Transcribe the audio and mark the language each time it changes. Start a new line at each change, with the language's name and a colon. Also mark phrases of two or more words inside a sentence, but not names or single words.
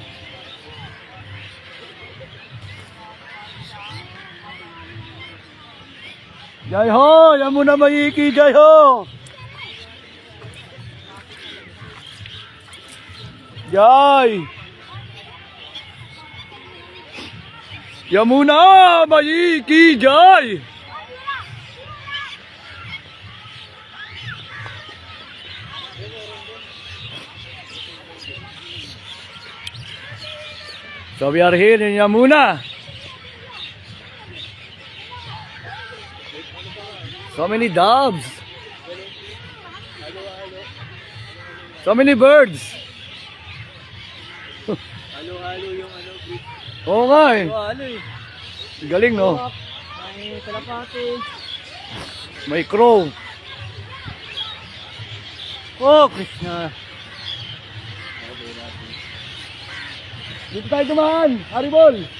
Hindi: जय हो यमुना मई की जय हो। जय यमुना मई की जय।
English: So we are here in Yamuna. So many doves. So many birds.
Filipino: Halo yung ano. Oo nga eh. Halo eh. Galing no? May kalapati. May crow. Oh, Krishna. Dito tayo dumaan, Haribol.